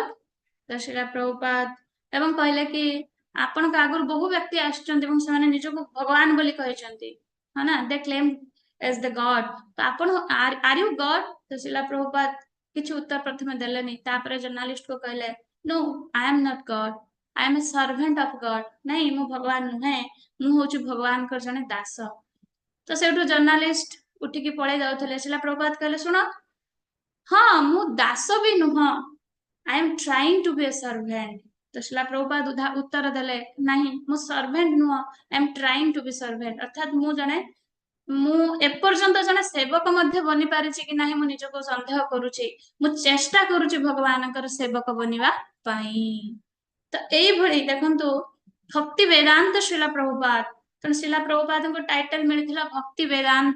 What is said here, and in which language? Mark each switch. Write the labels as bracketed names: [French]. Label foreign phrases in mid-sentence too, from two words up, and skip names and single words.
[Odia] ତ ଶିଲା ପ୍ରଭୁପାଦ ଏବଂ କହିଲେ କି ଆପଣଙ୍କ ଆଗରୁ ବହୁ ବ୍ୟକ୍ତି ଆସିଛନ୍ତି ଏବଂ ସେମାନେ ନିଜକୁ ଭଗବାନ ବୋଲି କହିଛନ୍ତି, ହଁ ନା, [English] they claim as the God. [Odia] ତ ଆପଣ [English] are you God? [Odia] ତ ଶିଲା ପ୍ରଭୁପାଦ କିଛି ଉତ୍ତର ପ୍ରଥମେ ଦେଲେନି, ତାପରେ ଜର୍ଣ୍ଣାଲିଷ୍ଟକୁ କହିଲେ [English] No I am not God, I am a servant of God. [Hindi] नहीं, [Odia] ମୁଁ ଭଗବାନ ନୁହେଁ, ମୁଁ ହଉଛି ଭଗବାନଙ୍କର ଜଣେ ଦାସ। ତ ସେଇଠୁ ଜର୍ଣ୍ଣାଲିଷ୍ଟ ଉଠିକି ପଳେଇ ଯାଉଥିଲେ। ଶିଲା ପ୍ରଭୁପାଦ କହିଲେ ଶୁଣ, ହଁ ମୁଁ ଦାସ ବି ନୁହଁ, [English] I am trying to be a servant. [Odia] ତ ଶିଲା ପ୍ରଭୁପାଦ ଉତ୍ତର ଦେଲେ ନାହିଁ, ମୁଁ ସର୍ଭେଣ୍ଟ ନୁହଁ, [English] I am trying to be servant. [Odia] ଅର୍ଥାତ ମୁଁ ଏପର୍ଯ୍ୟନ୍ତ ଜଣେ ସେବକ ମଧ୍ୟ ବନି ପାରିଛି କି ନାହିଁ ମୁଁ ନିଜକୁ ସନ୍ଦେହ କରୁଛି। ମୁଁ ଚେଷ୍ଟା କରୁଛି ଭଗବାନଙ୍କର ସେବକ ବନିବା ପାଇଁ। ତ ଏଇଭଳି ଦେଖନ୍ତୁ, ଭକ୍ତି ବେଦାନ୍ତ ଶିଲା ପ୍ରଭୁପାଦ, ତେଣୁ ଶିଲା ପ୍ରଭୁପାଦଙ୍କୁ ଟାଇଟଲ ମିଳିଥିଲା ଭକ୍ତି ବେଦାନ୍ତ।